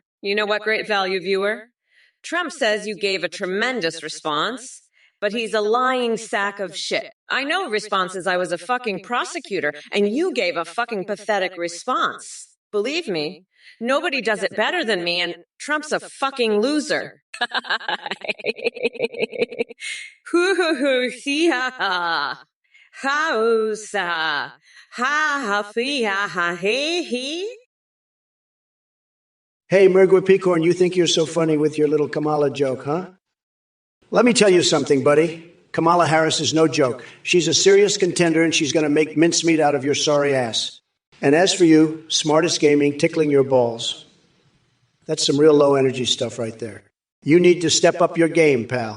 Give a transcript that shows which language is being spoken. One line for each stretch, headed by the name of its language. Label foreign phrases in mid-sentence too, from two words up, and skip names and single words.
English: You know what, great value viewer? Trump says you gave a tremendous response, but he's a lying sack of shit. I know responses I was a fucking prosecutor, and you gave a fucking pathetic response. Believe me, nobody does it better than me, and Trump's a fucking loser. Hoo-hoo-hoo, see-ha-ha. Ha-oo-sa. Ha-ha-fee-ha-ha-hee-hee. Hey, Mergwa Peacorn, you think you're so funny with your little Kamala joke, huh? Let me tell you something, buddy. Kamala Harris is no joke. She's a serious contender, and she's going to make mincemeat out of your sorry ass. And as for you, smartest gaming, tickling your balls. That's some real low-energy stuff right there. You need to step up your game, pal.